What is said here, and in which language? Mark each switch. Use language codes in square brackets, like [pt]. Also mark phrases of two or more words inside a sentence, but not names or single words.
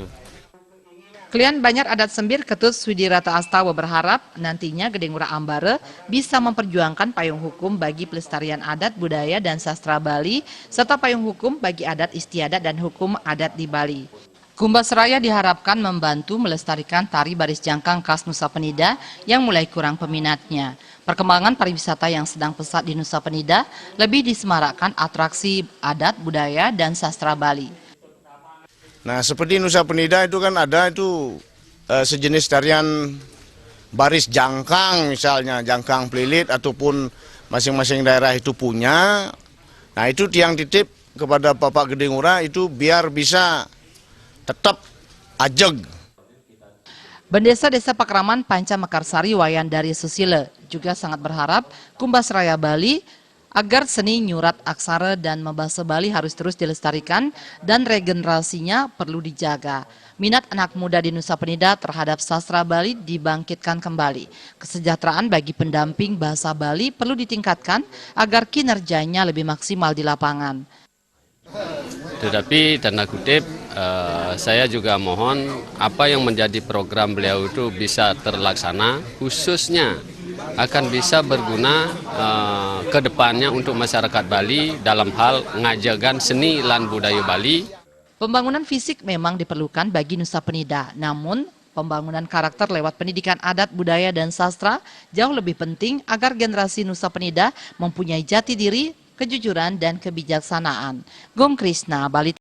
[id] Kelihan Banjar Adat Sembir Ketut Swidirata Astawa berharap nantinya Gede Ngurah Ambara bisa memperjuangkan payung hukum bagi pelestarian adat, budaya, dan sastra Bali, serta payung hukum bagi adat istiadat dan hukum adat di Bali. Kumbasraya diharapkan membantu melestarikan tari baris jangkang khas Nusa Penida yang mulai kurang peminatnya. Perkembangan pariwisata yang sedang pesat di Nusa Penida lebih disemarakkan atraksi adat, budaya, dan sastra Bali. Nah, seperti Nusa Penida itu kan ada itu sejenis tarian baris jangkang, misalnya jangkang pelilit ataupun masing-masing daerah itu punya. Nah, itu yang titip kepada Bapak Gede Ngurah itu biar bisa tetap ajeg. Bendesa Desa Pakraman Panca Mekarsari Wayan dari Susila juga sangat berharap Kumbasraya Bali agar seni nyurat aksara dan membahasa Bali harus terus dilestarikan dan regenerasinya perlu dijaga. Minat anak muda di Nusa Penida terhadap sastra Bali dibangkitkan kembali. Kesejahteraan bagi pendamping bahasa Bali perlu ditingkatkan agar kinerjanya lebih maksimal di lapangan. Tetapi tanda kutip saya juga mohon apa yang menjadi program beliau itu bisa terlaksana, khususnya akan bisa berguna ke depannya untuk masyarakat Bali dalam hal [ban] ngajagan seni lan budaya Bali. [id] Pembangunan fisik memang diperlukan bagi Nusa Penida, namun pembangunan karakter lewat pendidikan adat, budaya, dan sastra jauh lebih penting agar generasi Nusa Penida mempunyai jati diri, kejujuran, dan kebijaksanaan. Gom Krisna, Bali.